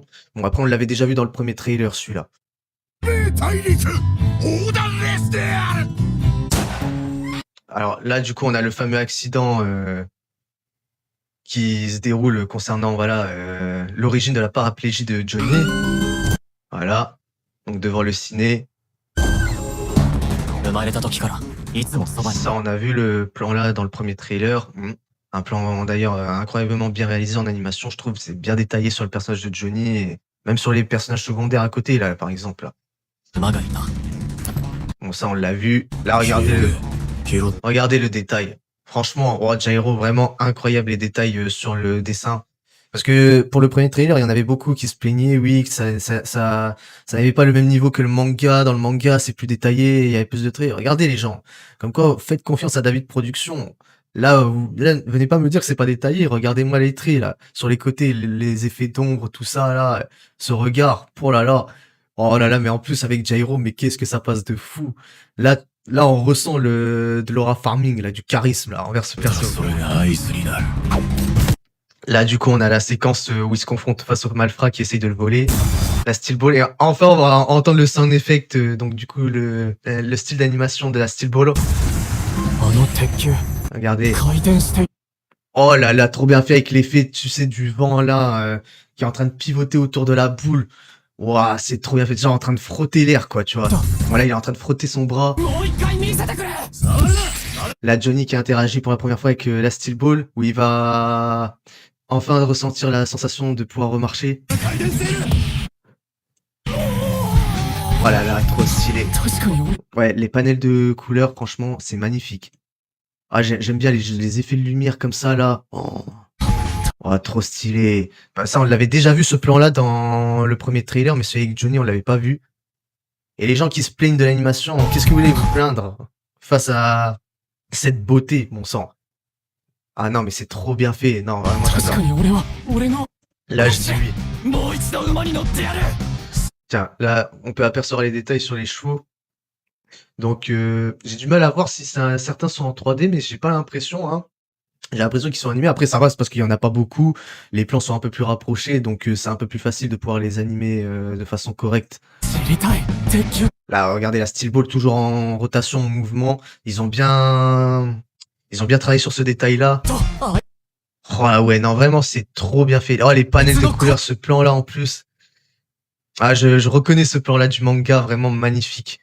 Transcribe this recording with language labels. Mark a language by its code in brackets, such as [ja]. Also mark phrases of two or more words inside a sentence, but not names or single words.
[fr] Bon, après, on l'avait déjà vu dans le premier trailer, celui-là. Alors là, du coup, on a le fameux accident qui se déroule concernant voilà l'origine de la paraplégie de Johnny. Voilà. Donc devant le ciné. [ja] 生まれた時からいつもそばに [fr] Ça, on a vu le plan là dans le premier trailer. Un plan d'ailleurs incroyablement bien réalisé en animation, je trouve. C'est bien détaillé sur le personnage de Johnny et même sur les personnages secondaires à côté, là, par exemple. Là. [ja] 馬がいた [fr] Bon, ça, on l'a vu. Là, regardez le détail. Franchement, Roi Jairo, vraiment incroyable les détails sur le dessin. Parce que pour le premier trailer, il y en avait beaucoup qui se plaignaient, oui, que ça n'avait pas le même niveau que le manga. Dans le manga, c'est plus détaillé, il y avait plus de traits. Regardez les gens. Comme quoi, faites confiance à David Production. Là, venez pas me dire que c'est pas détaillé. Regardez-moi les traits, là. Sur les côtés, les effets d'ombre, tout ça, là. Ce regard. Oh là là. Oh là là, mais en plus, avec Jairo, mais qu'est-ce que ça passe de fou. Là, on ressent de l' [en] aura farming, [fr] là, du charisme, là, envers ce personnage. [ja] それがアイスになる [fr] Là, du coup, on a la séquence où il se confronte face au malfrat qui essaye de le voler. La Steel Ball. Et enfin, on va entendre le [en] sound effect. [fr] Donc, du coup, le style d'animation de la Steel Ball. [ja] あの鉄球 [fr] Regardez. [ja] 回転して [fr] Oh là là, trop bien fait avec l'effet, tu sais, du vent là, qui est en train de pivoter autour de la boule. Ouah, c'est trop bien fait. Genre en train de frotter l'air, quoi, tu vois. Voilà, il est en train de frotter son bras. [ja] もう一回見せてくれ [fr] Là, Johnny qui interagit pour la première fois avec la Steel Ball, où il va enfin ressentir la sensation de pouvoir remarcher. Oh là là, trop stylé. [ja] 確かに俺 [fr] Ouais, les panels de couleurs, franchement, c'est magnifique. Ah, j'aime bien les effets de lumière comme ça, là. Oh, trop stylé. Bah, ça, on l'avait déjà vu, ce plan-là, dans le premier trailer, mais celui avec Johnny, on l'avait pas vu. Et les gens qui se plaignent de l'animation, qu'est-ce que vous voulez vous plaindre face à cette beauté, mon sang? Ah non, mais c'est trop bien fait. Non, vraiment, [ja] 確 [fr] j'adore. [ja] かに俺は俺の [fr] Là, je dis oui. [ja] もう一度馬に乗ってやる [fr] Tiens, là, on peut apercevoir les détails sur les chevaux. Donc, j'ai du mal à voir si certains sont en 3D, mais j'ai pas l'impression, hein. J'ai l'impression qu'ils sont animés. Après, ça va, c'est parce qu'il y en a pas beaucoup. Les plans sont un peu plus rapprochés, donc c'est un peu plus facile de pouvoir les animer de façon correcte. [ja] 知りたい鉄球 [fr] Là, regardez la Steel Ball toujours en rotation, en mouvement. Ils ont bien travaillé sur ce détail-là. [ja] とあ [fr] Oh ouais, non, vraiment, c'est trop bien fait. Oh, les panels de couleurs, ce plan-là en plus. Ah, je reconnais ce plan-là du manga, vraiment magnifique.